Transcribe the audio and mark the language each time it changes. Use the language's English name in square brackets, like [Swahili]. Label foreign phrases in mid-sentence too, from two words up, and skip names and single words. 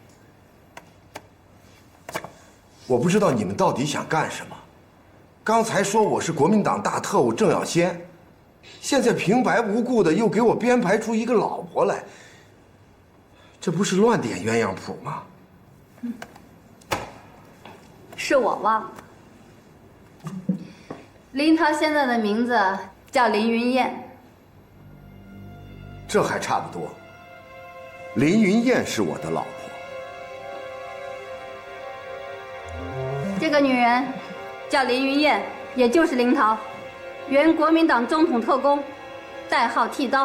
[Chinese] 我不知道你們到底想幹什麼。剛才說我是國民黨大特務鄭耀先，現在平白無故的又給我編排出一個老婆來，這不是亂點鴛鴦譜嗎？是我忘了。林涛现在的名字叫林云燕。这还差不多。林云燕是我的老婆。这个女人叫林云燕，也就是林涛，原国民党中统特工，代号剃刀。